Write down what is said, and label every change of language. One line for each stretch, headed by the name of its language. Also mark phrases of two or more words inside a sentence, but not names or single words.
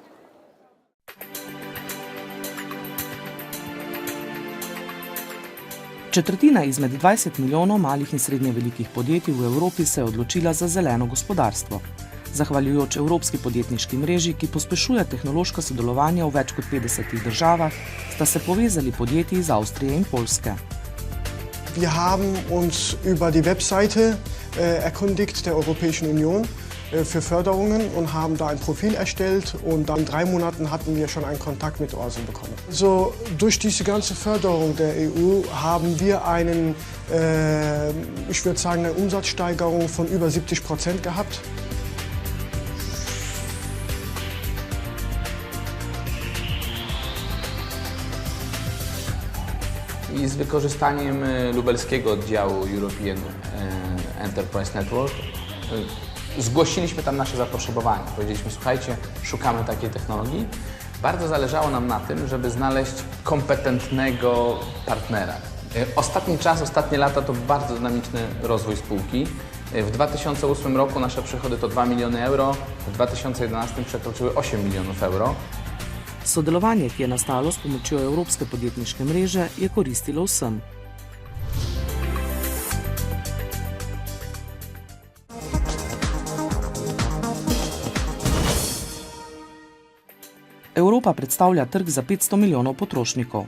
Slovenian: Četrtina izmed 20 milijonov malih in srednje velikih podjetij v Evropi se je odločila za zeleno gospodarstvo. Zahvaljujoč Evropski podjetniški mreži, ki pospešuje tehnološko sodelovanje v več kot 50 državah, sta se povezali podjetji iz Avstrije in Poljske.
German: Wir haben uns über die Webseite erkundigt der Europäischen Union für Förderungen und haben da ein Profil erstellt und dann in 3 Monaten hatten wir schon einen Kontakt mit Orson bekommen. So, durch diese ganze Förderung der EU haben wir ich würde sagen, eine Umsatzsteigerung von über 70% gehabt.
Polish: I z wykorzystaniem lubelskiego oddziału European Enterprise Network zgłosiliśmy tam nasze zapotrzebowanie. Powiedzieliśmy, słuchajcie, szukamy takiej technologii. Bardzo zależało nam na tym, żeby znaleźć kompetentnego partnera. Ostatni czas, ostatnie lata to bardzo dynamiczny rozwój spółki. W 2008 roku nasze przychody to 2 miliony euro, w 2011 przekroczyły 8 milionów euro.
Slovenian: Sodelovanje, ki je nastalo s pomočjo Evropske podjetniške mreže, je koristilo vsem. Evropa predstavlja trg za 500 milijonov potrošnikov.